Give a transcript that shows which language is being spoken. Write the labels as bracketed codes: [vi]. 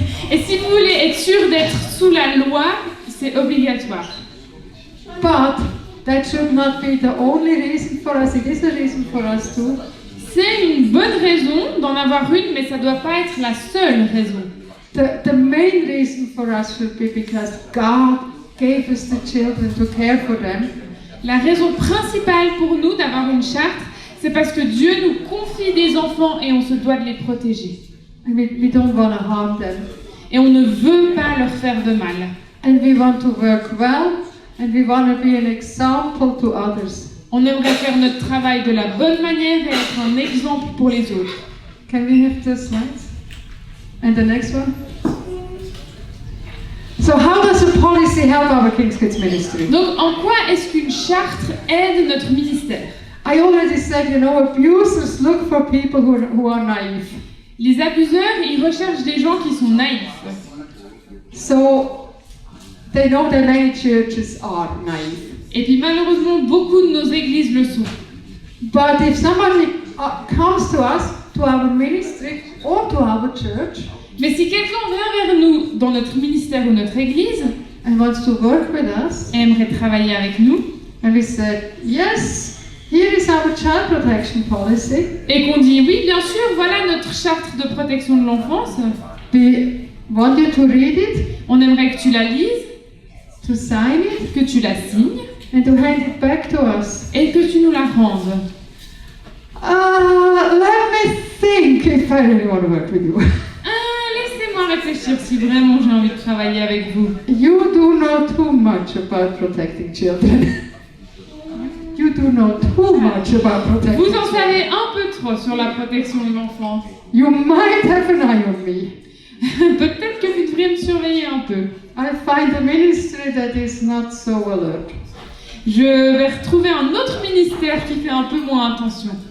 [fr] Et si vous voulez être sûr d'être sous la loi, c'est obligatoire. [en] But that should not be the only reason for us. It is a reason for us too. [fr] C'est une bonne raison d'en avoir une, mais ça ne doit pas être la seule raison. [en] The main reason for us should be because God gave us the children to care for them. [fr] La raison principale pour nous d'avoir une charte, c'est parce que Dieu nous confie des enfants et on se doit de les protéger. [en] And we don't want to harm them. [fr] Et on ne veut pas leur faire de mal. [en] And we want to work well, and we want to be an example to others. [fr] On aimerait faire notre travail de la bonne manière et être un exemple pour les autres. [en] Can we have the slides? And the next one? So how does a policy help our King's Kids ministry? [fr] Donc, en quoi est-ce qu'une charte aide notre ministère? [en] I already said, abusers look for people who are naive. [fr] Les abuseurs, ils recherchent des gens qui sont naïfs. [en] So they know that many churches are naive. [fr] Et puis malheureusement, beaucoup de nos églises le sont. [en] But if somebody comes to us, to our ministry or to our church, [fr] Mais si quelqu'un vient vers nous dans notre ministère ou notre église [en] and wants to work with us, [fr] et aimerait travailler avec nous, [en] and we said, yes, here is our child protection policy, [fr] et qu'on dit oui, bien sûr, voilà notre charte de protection de l'enfance, [en] we want you to read it, [fr] on aimerait que tu la lises, [en] to sign it, [fr] que tu la signes [en] and to hand it back to us. [fr] et que tu nous la rendes. [en] Let me think if I really want to work with you. [fr] Laissez-moi réfléchir si vraiment j'ai envie de travailler avec vous. [en] You do know too much about protecting children. You do know too much about protecting [fr] Vous en [en] children. [fr] savez un peu trop sur la protection de l'enfance. [en] You might have an eye on me. [fr] Peut-être que vous devriez me surveiller un peu. [en] I find a ministry that is not so alert. [fr] Je vais retrouver un autre ministère qui fait un peu moins attention.